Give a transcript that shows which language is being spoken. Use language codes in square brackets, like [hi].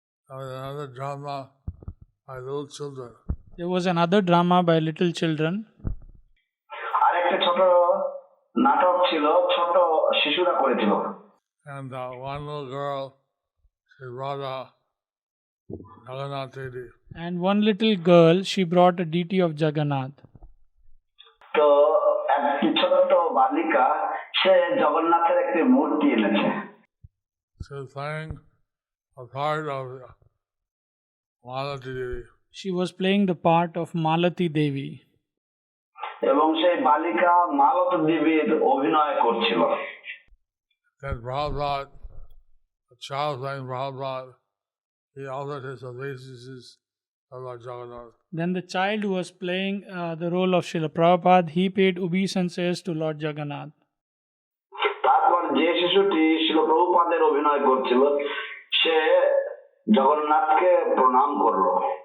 [en] Another drama by little children. There was another drama by little children. [bn] আরেকটা ছোট নাটক ছিল, ছোট শিশুরা করেছিল। [en] And one little girl, she brought a Jagannath deity. And one little girl, she brought a deity of Jagannath. [bn] তো একটি ছোট্ট বালিকা সে জগন্নাথের একটি মূর্তি এনেছে। [en] She was playing a part of Malati Devi. She was playing the part of Malati Devi. [bn] এবং সেই বালিকা মালতী দেবীর অভিনয় করছিল। [en] Then Prabhupada, a child playing Prabhupada, he offered his obeisances to Lord Jagannath. Then the child who was playing the role of Srila Prabhupada, he paid obeisances to Lord Jagannath. [bn] তারপর যে শিশুটি শিল প্রভুপাদের অভিনয় করছিল সে জগন্নাথকে প্রণাম করলো।